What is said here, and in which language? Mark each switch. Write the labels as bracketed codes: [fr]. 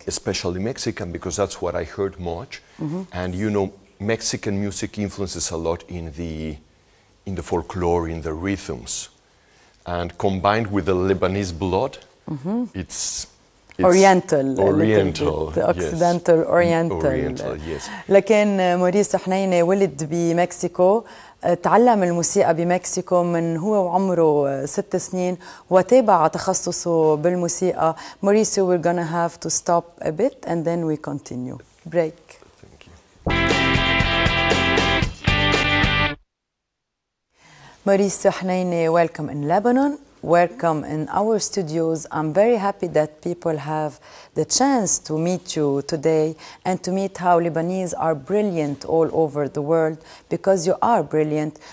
[en] Especially Mexican, because that's what I heard much. And you know, Mexican music influences a lot in the folklore, in the rhythms. And combined with the Lebanese blood, it's Oriental, the Occidental, yes. Oriental, yes. [ar] لكن موريسيو حنينة ولد بمكسيكو، تعلم الموسيقى بمكسيكو من هو وعمره 6 سنين وتابع تخصصه بالموسيقى. [en] Mauricio, we're gonna have to stop a bit and then we continue. Break. Thank you. Mauricio Hneine, welcome in Lebanon. Welcome in our studios. I'm very happy that people have the chance to meet you today and to meet how Lebanese are brilliant all over the world, because you are brilliant.